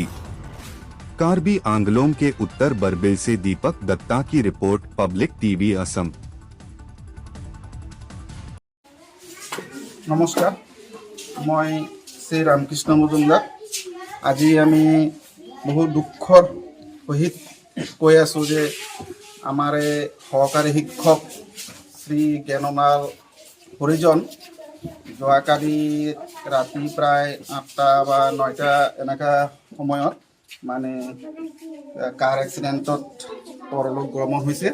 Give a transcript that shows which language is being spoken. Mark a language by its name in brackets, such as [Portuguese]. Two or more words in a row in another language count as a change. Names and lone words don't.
[Hindi] कार्बी आंगलोंग के उत्तर बरबिल से दीपक दत्ता की रिपोर्ट, पब्लिक टीवी असम। नमस्कार, मैं श्री रामकृष्ण मजुमदार। [Assamese] আজি আমি বহুত দুখৰ সহিত কৈ আছো যে আমাৰে সহকাৰী শিক্ষক শ্ৰী জ্ঞানলাল হৰিজন যোৱাকালি ৰাতি প্ৰায় 8টা বা 9টা এনেকা সময়ত মানে কাৰ এক্সিডেণ্টত পৰলোক গমন হৈছে।